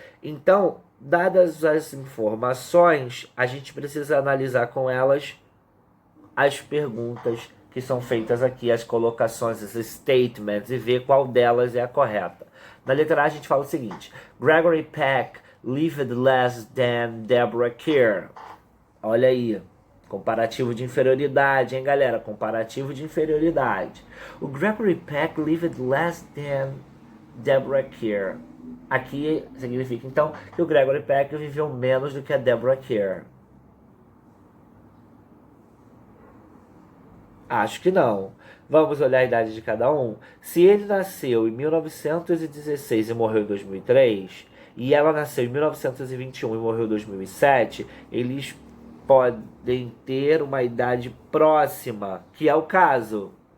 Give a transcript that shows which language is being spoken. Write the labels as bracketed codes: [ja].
[pt] Então, dadas as informações, a gente precisa analisar com elas as perguntas que são feitas aqui, as colocações, esses statements, e ver qual delas é a correta. Na letra A a gente fala o seguinte: Gregory Peck [en] lived less than [pt] Deborah Kerr. Olha aí, comparativo de inferioridade, hein, galera? Comparativo de inferioridade. [en] O Gregory Peck lived less than Deborah Kerr. [pt] Aqui significa, então, que o Gregory Peck viveu menos do que a Deborah Kerr. Acho que não. Vamos olhar a idade de cada um? Se ele nasceu em 1916 e morreu em 2003, e ela nasceu em 1921 e morreu em 2007, eles podem ter uma idade próxima, que é o caso.